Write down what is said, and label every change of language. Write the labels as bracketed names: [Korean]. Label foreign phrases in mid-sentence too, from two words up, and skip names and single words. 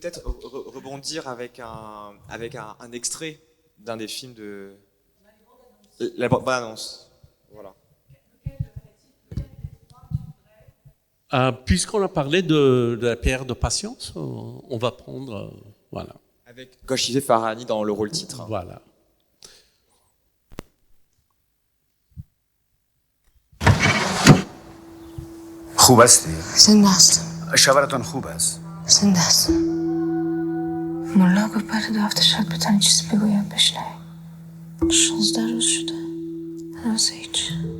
[French] peut-être rebondir avec un extrait d'un des films de la bande-annonce. Voilà. Puisqu'on a parlé de la pierre de patience, on va prendre... voilà. Avec Koshifeh Farahani dans le rôle titre. Voilà. [Persian] خوب هستی؟ زنده هستم. شوهرتان خوب است؟ زنده هستم. ملا گفت بعد 2 هفته شاید بتونی چیزی بگویم بشنوی. 16 روز شده. هنوز هیچ.